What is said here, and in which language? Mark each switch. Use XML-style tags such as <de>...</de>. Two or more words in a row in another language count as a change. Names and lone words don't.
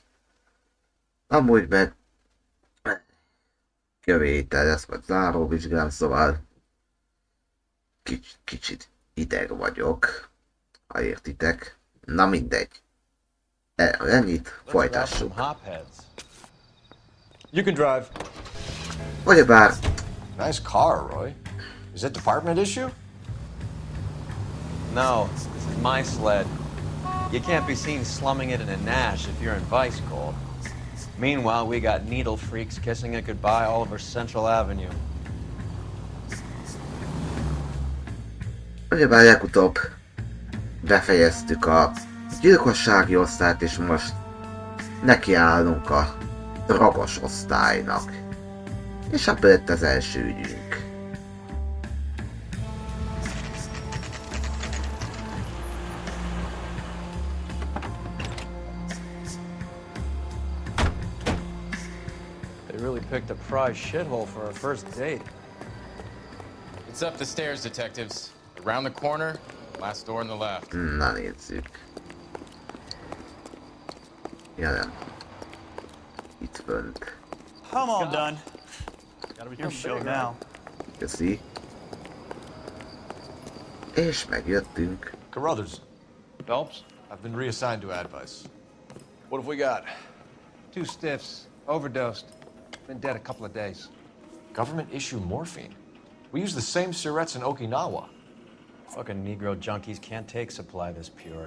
<hu>Amúgy meg jövő héten lesz majd záróvizsgám, szóval kicsit ideg vagyok, ha értitek. Na mindegy. Ennyit, folytassuk.</hu> <en>You can drive.</en> <hu>Ugyebár...</hu> <en>Nice car, Roy. Is it department issue? No, this is my sled. You can't be seen slumming it in a Nash if you're in Vice, Cole. Meanwhile, we got needle freaks kissing it goodbye all over Central Avenue.</en> <hu>Ugyebár legutóbb befejeztük a gyilkossági osztályt, és most nekiállunk a ragos osztálynak. És ebből lett az első ügyünk.</hu> <en>They really picked a prize shithole for our first date. It's up the stairs, detectives. Around the corner, last door on the left.</en> <hu>Na nézzük. Ja nem. Itt fönt.</hu> <en>I'm all done. Your show now.</en> <hu>Köszi. És megjöttünk.</hu> <en>Carruthers. Phelps? I've been reassigned to Advice. What have we got? 2 stiffs, overdosed. Been dead a couple of days. Government issue morphine. We use the same syrettes in Okinawa. Fucking Negro junkies can't take supply this pure.</en>